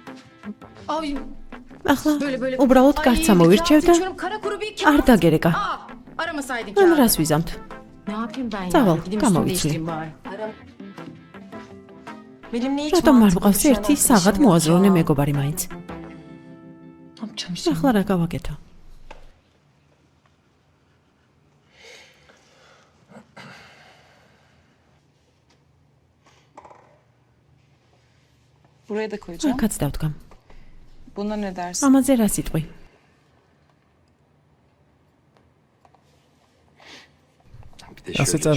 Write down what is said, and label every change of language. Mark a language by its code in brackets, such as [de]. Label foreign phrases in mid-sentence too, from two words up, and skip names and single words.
[ka] ახლა უბრალოდ კარც ამოვირჩევ და არ დაგერეკა. ან რას ვიზამთ? წავალ, გამოვიცვლი. რატომ არ ვყავს ერთი საღად მოაზროვნე მეგობარი მაინც? ახლა რა გავაკეთო? [tr] Buraya da koyacağım. [ka] აქაც დავდგამ. [tr] Buna ne dersin? [ka] ამაზე რა სიტყვი? [tr] Bir de [ka] ასე [tr] şöyle